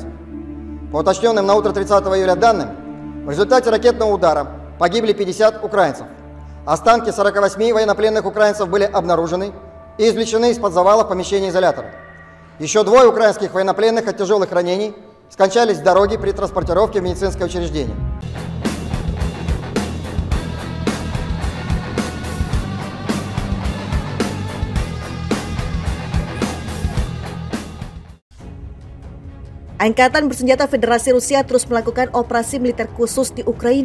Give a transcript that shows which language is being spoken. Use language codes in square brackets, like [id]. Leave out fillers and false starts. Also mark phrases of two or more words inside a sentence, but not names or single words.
[ru] По уточненным на утро 30 июля данным, в результате ракетного удара погибли 50 украинцев. Останки 48 военнопленных украинцев были обнаружены и извлечены из-под завалов помещения изолятора. Еще двое украинских военнопленных от тяжелых ранений скончались в дороге при транспортировке в медицинское учреждение. [id] Angkatan Bersenjata Federasi Rusia terus melakukan operasi militer khusus di Ukraina.